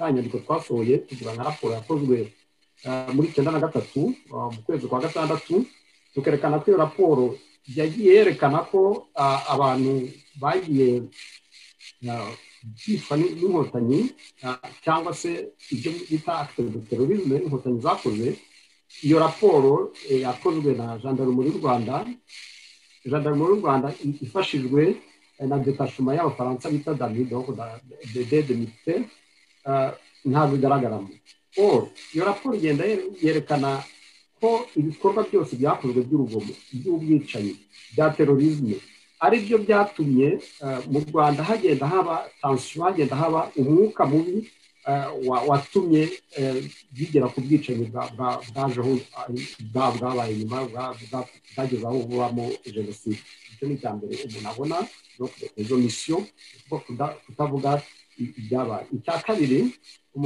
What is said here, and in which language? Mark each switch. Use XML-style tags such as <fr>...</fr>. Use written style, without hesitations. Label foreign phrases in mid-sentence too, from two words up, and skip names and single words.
<rw>nyandiko twasohoye tuvuga nka raporo yakozwe muri 1993 mu kwezi kwa gatandatu tukerekana ko iyo raporo yagiye yerekana ko abantu bagiye byitwa n'inkotanyi cyangwa se ibyo bita</rw> <fr>acte de terrorisme</fr> <rw>inkotanyi zakoze iyo raporo yakozwe na gendarmerie y'u Rwanda ifashijwe na detachement y'abafaransa bita DAMI</rw> <fr>donc de militaire</fr> <rw>ntabwo igaragaramo iyo raporo igenda yerekana ko ibikorwa byose byakozwe by'urugomo by'ubwicanyi bya terrorisme ari byo byatumye mu Rwanda hagenda haba tension hagenda haba umwuka mubi watumye bigera ku bwicanyi bwajeho bwabaye nyuma bwageze aho bubamo jenoside icyo ni icya mbere umuntu abona izo misiyo kutavuga ibyabaye icya kabiri umuntu</rw>